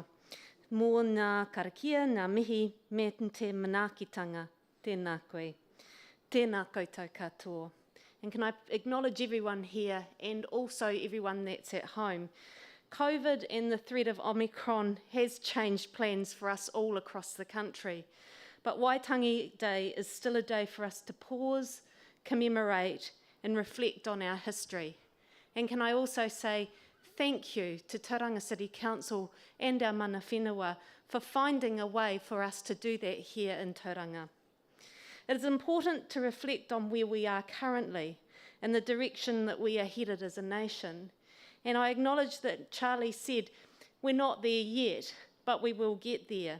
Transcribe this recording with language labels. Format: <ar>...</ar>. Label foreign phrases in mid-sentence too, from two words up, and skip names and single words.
<mi>Mō ngā karakia, ngā mihi, me te manaakitanga, tēnā koe. Tēnā koutou katoa.</mi> <en>And can I acknowledge everyone here and also everyone that's at home. COVID and the threat of Omicron has changed plans for us all across the country. But Waitangi Day is still a day for us to pause, commemorate and reflect on our history. And can I also say thank you to Tauranga City Council and our</en> <mi>mana whenua</mi> <en>for finding a way for us to do that here in Tauranga. It is important to reflect on where we are currently and the direction that we are headed as a nation. And I acknowledge that Charlie said we're not there yet, but we will get there.</en>